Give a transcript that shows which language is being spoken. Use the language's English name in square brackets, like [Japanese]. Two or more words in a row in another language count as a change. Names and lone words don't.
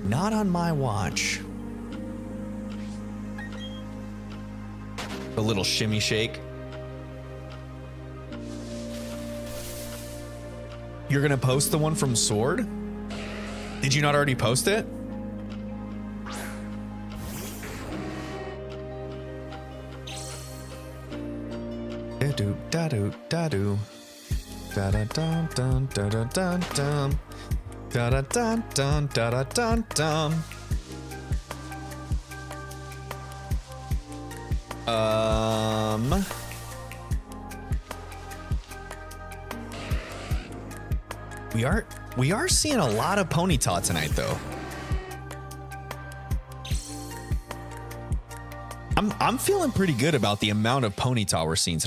[English] Not on my watch. A little shimmy shake. You're gonna post the one from Sword? Did you not already post it? Da-do, da-do, da-do. Da-da-dum, dum, da-da-dum, dum. Da-da-dum, dum, da-da-dum, dum. We are seeing a lot of Ponyta tonight though. I'm feeling pretty good about the amount of Ponyta we're seeing tonight.